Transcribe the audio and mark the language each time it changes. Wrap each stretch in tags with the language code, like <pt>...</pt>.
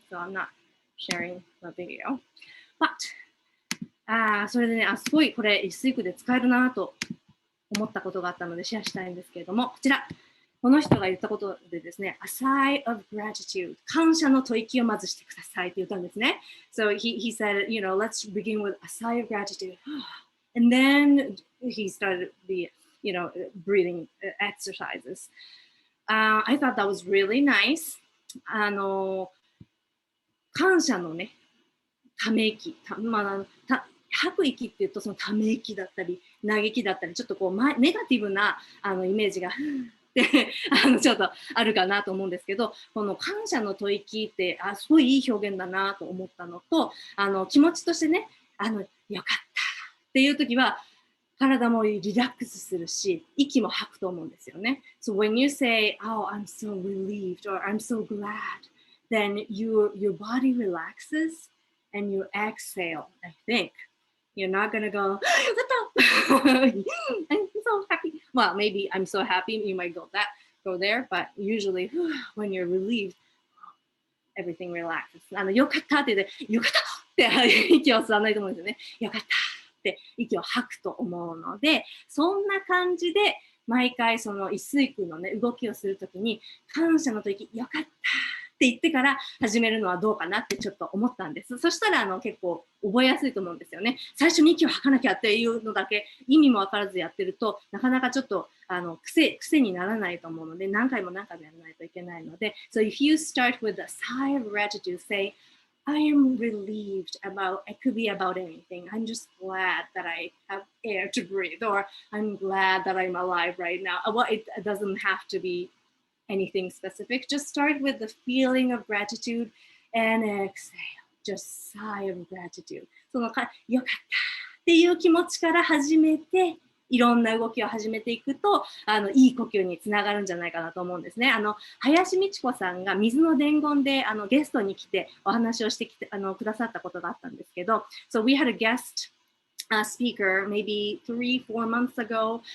<en>So I'm not sharing the video.</en> <ja>But それでね、すごいこれ一水句で使えるなと思ったことがあったのでシェアしたいんですけれども、こちら、この人が言ったことでですね、 a sigh of gratitude、感謝の吐息をまずしてくださいって言ったんですね。</ja> <en>So he said, let's begin with a sigh of gratitude. And then he started the, breathing exercises. I thought that was really nice.</en> <ja>感謝のね、ため息、吐く息っていうとそのため息だったり嘆きだったりちょっとこうネガティブなイメージがってちょっとあるかなと思うんですけど、この感謝の吐息ってすごいいい表現だなと思ったのと、気持ちとしてねよかったっていう時は体もリラックスするし息も吐くと思うんですよね。</ja> <en>So when you say, "Oh, I'm so relieved" or "I'm so glad," then your body relaxes and you exhale, I think.You're not gonna go, I'm so happy. Well, maybe I'm so happy, you might go there, but usually when you're relieved, everything relaxes.</en> <ja>よかったって言って、よかったって息を吸わないと思うんですよね。よかったって息を吐くと思うので、そんな感じで毎回その一水空のね、動きをするときに、感謝の時、よかったって言ってから始めるのはどうかなってちょっと思ったんです。そしたら結構覚えやすいと思うんですよね。最初に息を吐かなきゃっていうのだけ意味も分からずやってるとなかなかちょっと癖にならないと思うので何回もやらないといけないので So if you start with a sigh of gratitude, say I am relieved about, it could be about anything.</ja> <en>I'm just glad that I have air to breathe or I'm glad that I'm alive right now. Well, it doesn't have to be anything specific. Just start with the feeling of gratitude and exhale. Just sigh of gratitude. そのよかったっ</en> <ja>っていう気持ちから始めて、いろんな動きを始めていくと、いい呼吸につながるんじゃないかなと思うんですね。林美智子さんが水の伝言でゲストに来てお話をしてきてくださったことがあったんですけど、 So we had a guest speaker maybe 3-4 months ago.</ja>